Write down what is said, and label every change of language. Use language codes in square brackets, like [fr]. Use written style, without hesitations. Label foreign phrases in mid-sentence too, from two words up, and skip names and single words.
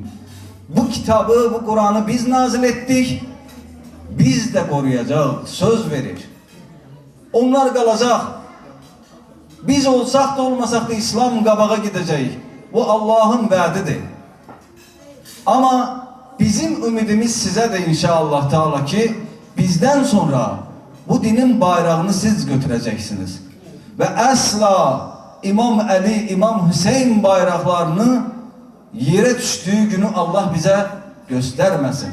[tr] Bu kitabı, bu Kur'an'ı biz nazil ettik. Biz de koruyacağız. Söz verir. Onlar kalacak. Biz olsak da olmasak da İslam qabağa gidecek. Bu Allah'ın vaadidir. [az] Ama bizim ümidimiz sizədir [ar] إن شاء الله تعالى [az] ki, bizdən sonra bu dinin bayrağını siz götürəcəksiniz. Və əsla İmam Əli, İmam Hüseyin bayraqlarını yerə düşdüyü günü Allah bizə göstərməsin.